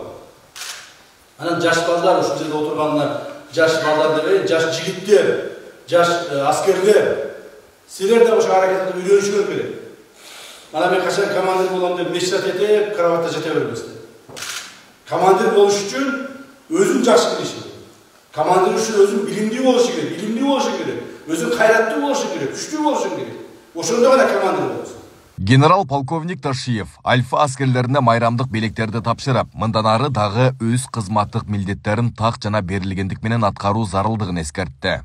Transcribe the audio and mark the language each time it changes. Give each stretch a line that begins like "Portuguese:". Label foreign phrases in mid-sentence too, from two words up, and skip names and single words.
Kyrgyz: Анан жаш балдар ушул жерде отурганына, жаш балдар деп, жаш жигиттер, жаш аскерлер, силер да ошо аракетти үйрөнүшүңөр керек. Мана мен качан командир болом деп мечтат этип, караватта жата бербесте. Командир болуш үчүн өзүн жакшы билиш керек. Командир үшін өзің билимдүү болушу керек, өзің кайраттуу болушу керек, күчтүү болушу керек. Ошондо гана командир болосуң. Генерал-полковник Таршиев Альфа аскерлерине майрамдык белектерди тапшырып, мындан ары дагы өз кызматтык милдеттерин так жана берилгендик менен аткаруу зарылдыгын эскертти.